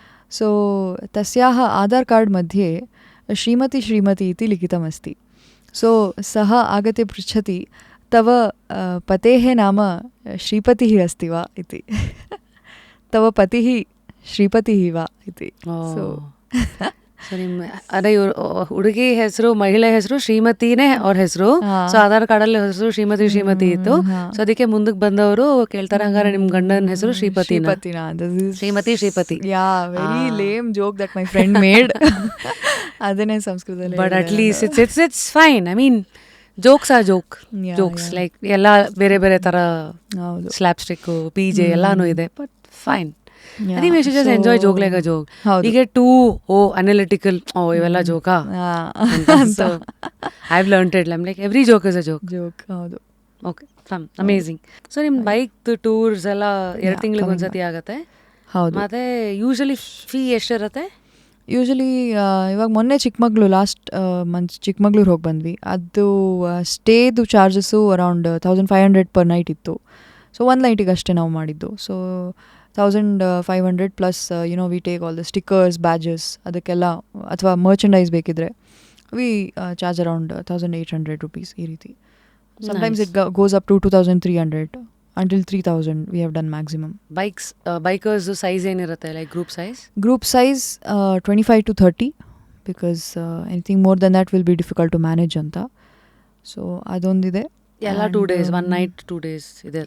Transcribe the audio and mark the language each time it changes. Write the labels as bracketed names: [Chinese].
[Sanskrit] सो तस्याः आधार कार्ड मध्ये श्रीमती इति लिखितमस्ति. सो सः आगत्य पृच्छति, तव पतेः नाम श्रीपतिः अस्ति वा इति. तव पतिः श्रीपतिः वा इति. सो [Kannada] ನಿಮ್ಮ ಅದೇ ಹುಡುಗಿ ಹೆಸರು, ಮಹಿಳೆ ಹೆಸರು ಶ್ರೀಮತಿನೇ ಅವ್ರ ಹೆಸರು. ಸೊ ಆಧಾರ್ ಕಾರ್ಡಲ್ಲಿ ಹೆಸರು ಶ್ರೀಮತಿ ಇತ್ತು. ಸೊ ಅದಕ್ಕೆ ಮುಂದಕ್ಕೆ ಬಂದವರು ಕೇಳ್ತಾರೆ, ಹಂಗಾರೆ ನಿಮ್ ಗಂಡನ ಹೆಸರು ಶ್ರೀಪತಿನಾ? ಶ್ರೀಪತಿ. [English] Yeah, very lame joke that my friend made. [Kannada] ಅದನ್ನೇ ಸಂಸ್ಕೃತದಲ್ಲಿ. [English] But at least it's fine. I mean jokes are jokes like [Kannada] ಎಲ್ಲ ಬೇರೆ ಬೇರೆ ತರ, [English] slapstick, PJ [Kannada] ಎಲ್ಲಾನು ಇದೆ. [English] But fine. I think we should just enjoy joke like a joke. We get too analytical. [Kannada] ಇವೆಲ್ಲ ಜೋಕಾ? [English] So I've learned it. I'm like every joke is a joke. [Kannada] ಹೌದು. [English] Okay, fun, amazing. [Kannada] So ನಿಮ್ಮ bike tours ಎಲ್ಲ 2 ತಿಂಗಳಿಗೆ ಒಂದ್ಸತಿ ಆಗತ್ತೆ? ಹೌದು. ಮತ್ತೆ usually fee ಎಷ್ಟಿರುತ್ತೆ? ಯೂಶಲಿ ಇವಾಗ ಮೊನ್ನೆ ಲಾಸ್ಟ್ ಮಂತ್ ಚಿಕ್ಕಮಗಳೂರು ಹೋಗಿ ಬಂದ್ವಿ. ಅದು ಸ್ಟೇದು ಚಾರ್ಜಸ್ಸು [English] around 1500 per night [Kannada] ಇತ್ತು. [English] so 1 [Kannada] ನೈಟಿಗೆ ಅಷ್ಟೇ ನಾವು ಮಾಡಿದ್ದು. [English] so 1500 plus we take all the stickers, badges, [Kannada] ಅದಕ್ಕೆಲ್ಲ ಅಥವಾ [English] merchandise ಬೇಕಿದ್ರೆ we charge around 1800 rupees [Kannada] ಈ ರೀತಿ. [English] Sometimes it goes up to 2300 until 3000 we have done maximum. Bikers size [Kannada] ಏನಿರುತ್ತೆ, [English] Like group size 25 to 30 because anything more than that will be difficult to manage ಅಂತ. [Kannada] So ಅದೊಂದಿದೆ. [English] ಎಲ್ಲ 2 days 1 night 2 days ಇದೆ